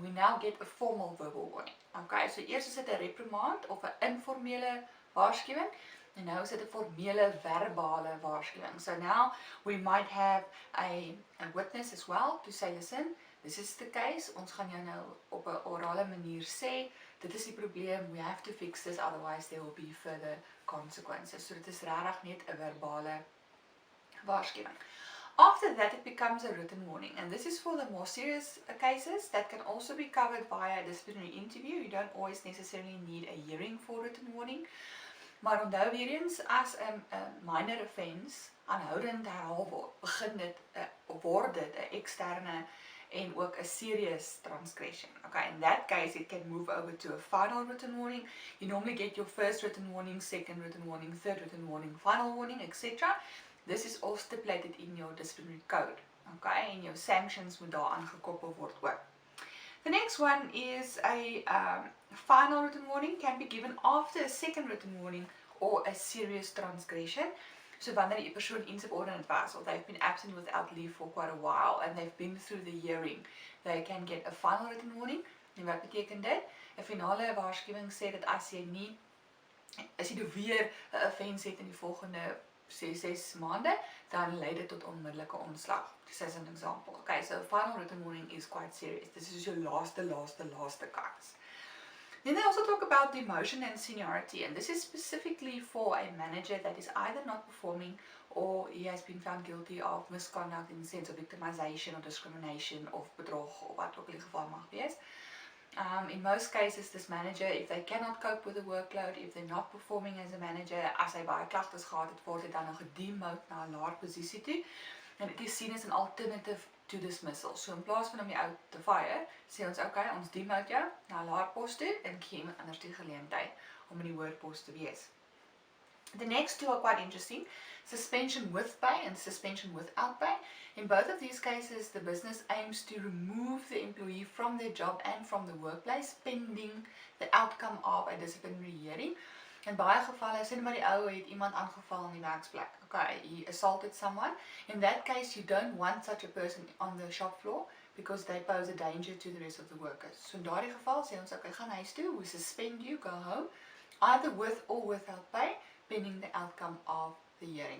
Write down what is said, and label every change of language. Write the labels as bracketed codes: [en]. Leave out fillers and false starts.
[en] We now get a formal verbal warning. [af] Okay, so eers is dit 'n reprimand of 'n informele waarskuwing, en nou is dit 'n formele verbale waarskuwing. [en] So now we might have a witness as well to say, listen, this is the case, [af] ons gaan jou nou op 'n orale manier sê, dit is die probleem, [en] we have to fix this, otherwise there will be further consequences. [af] So dit is regtig net 'n verbale waarskuwing. [en] After that it becomes a written warning, and this is for the more serious cases that can also be covered via a disciplinary interview. You don't always necessarily need a hearing for written warning. [af] Maar onthou weer eens, as 'n minor offense aanhoudend herhaal word, word dit 'n eksterne en ook [en] a serious transgression. Okay, in that case it can move over to a final written warning. You normally get your first written warning, second written warning, third written warning, final warning, etc. This is all stipulated in your disciplinary code. Okay, and your sanctions [af] moet daaraan gekoppel word ook. [en] The next one is a final written warning, can be given after a second written warning or a serious transgression. [af] So wanneer die persoon [en] insubordinate was, or they've been absent without leave for quite a while and they've been through the hearing, they can get a final written warning. [af] En wat beteken dit? 'n Finale waarskuwing sê dat as jy weer 'n offense het in die volgende 6 maande, dan lei dit tot onmiddellike ontslag. [en] This is an example. Okay, so final written warning is quite serious. This is your last kans. Then they also talk about demotion and seniority, and this is specifically for a manager that is either not performing or he has been found guilty of misconduct in the sense of victimization or discrimination [af] of bedrog of wat ook al die geval mag wees. [en] In most cases, this manager, if they cannot cope with the workload, if they're not performing as a manager, [af] as hy baie klagtes gehad het, word hy dan nog gedemote na 'n laer posisie toe. [en] And it is seen as an alternative to dismissal. [af] So in plaas van om jou te fire, sê ons, okay, ons demote jou na 'n laer pos toe en gee iemand anders die geleentheid om in die hoër pos te wees. [en] The next two are quite interesting. Suspension with pay and suspension without pay. In both of these cases, the business aims to remove the employee from their job and from the workplace pending the outcome of a disciplinary hearing. [af] In baie gevalle, sê maar die ou het iemand aangeval in die werksplek. [en] Okay, he assaulted someone. In that case, you don't want such a person on the shop floor because they pose a danger to the rest of the workers. [af] So in daardie geval sê ons, okay, gaan huis toe, [en] we suspend you, go home, either with or without pay, pending the outcome of the hearing.